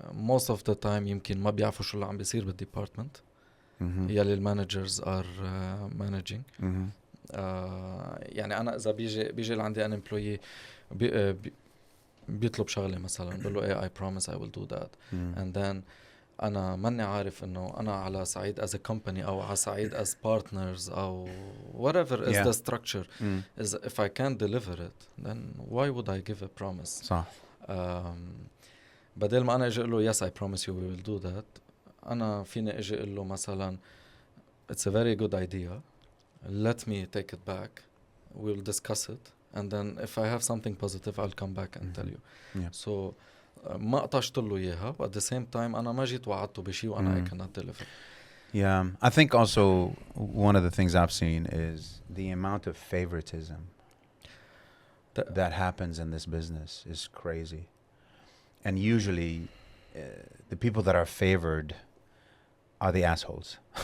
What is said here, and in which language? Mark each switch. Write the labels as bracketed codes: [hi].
[ar] Most of the time يمكن ما بيعرفوا شو اللي عم بيصير بالديبارتمنت يلي المانجرز are managing. يعني أنا إذا بيجي لعندي أنا employee بيطلب شغلة مثلا بقول له I promise I will do that, and then أنا ماني عارف إنه أنا على صعيد as a company أو على صعيد as partners أو whatever is the structure is if I can't deliver it, then why would I give a promise? صح. [en] بدل ما أنا أجي أقول له yes I promise you we will do that, أنا فيني أجي أقول له مثلا it's a very good idea, let me take it back, we'll discuss it, and then if I have something positive I'll come back and tell you. [ar] So ما قطعت له إياها, but at the same time أنا ما جيت وعدته بشيء وأنا I cannot deliver. [en] Yeah, I think also one of the things I've seen is the amount of favoritism that happens in this business is crazy. And usually the people that are favored are the assholes.